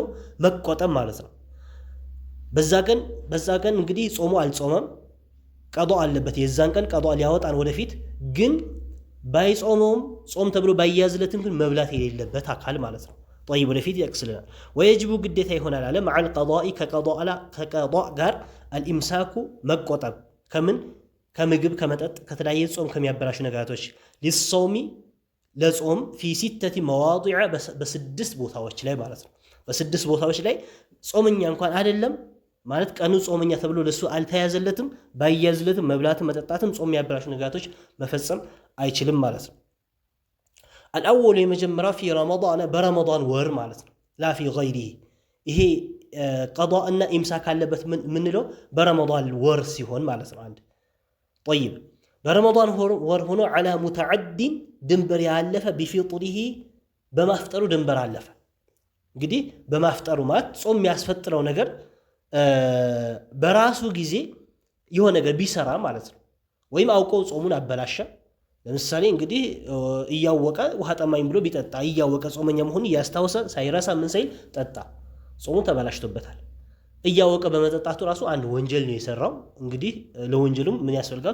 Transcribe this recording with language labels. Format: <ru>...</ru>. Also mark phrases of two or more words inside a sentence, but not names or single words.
<am>መቆጠብ ማለት ነው። በዛ ቀን እንግዲህ ጾሙ አልጾመም ቀዷእ አለበት። የዛን ቀን ቀዷእ ሊያወጣን ወደፊት ግን ባይጾመውም ጾም ተብሎ ባይያዝለትም ግን መብላት የሌለበት አካል ማለት ነው። طيب ወደፊት ያክስልናል። ወየጅቡ ግዴታ ይሆናል አለ</am> <ar>مع القضاء</ar> <am>ከቀዷእ ጋር الامساك መቆጠብ ከምግብ ከመጠጥ ከተለያየ ጾም ከሚያበላሹ ነገራቶች ሊሶሚ ለጾም</am> <ar>في 6 مواضع</ar> <am>በስድስት ቦታዎች ላይ ማለት ነው። በስድስት ቦታዎች ላይ ጾመኛ እንኳን አይደለም ማለት ቀኑ ጾመኛ ተብሎ ለሱ አልተያዘለትም። ባይያዝለትም መብላትም መጠጣትም ጾም የሚያበላሹ ነገራቶች መፈጸም አይችልም ማለት ነው። الأول የመጀመሪያው</am> <ar>في رمضان برمضان</ar> <am>ወር ማለት ነው።</am> <ar>لا في غيره</ar> <am>ይሄ ቀዷእ እና ኢምሳክ አለበት ምንለው በረመዳን ወር ሲሆን ማለት ነው። አንድ طيب በረመዳን ወር ሆኖ</am> <ar>على متعد</ar> <am>ድንበር ያለፈ بفطره በማፍጠሩ ድንበር አለፈ። እንግዲህ በማፍጠሩ ማለት ጾም የሚያስፈጥረው ነገር በራሱ ጊዜ የሆነ ነገር ቢሰራ ማለት ነው። ወይም አውቀው ጾሙን አበላሸ። ለምሳሌ እንግዲህ እያወቀ ውሃ ጠማኝ ብሎ ቢጠጣ እያወቀ ጾመኛ መሆኑን እያስታወሰ ሳይረሳ ምን ሳይል ጠጣ፣ ጾሙ ተበላሽቶበታል። እያወቀ በመጠጣቱ ራሱ አንድ ወንጀል ነው የሰራው። እንግዲህ ለወንጀሉም ምን ያስፈልጋል?</am>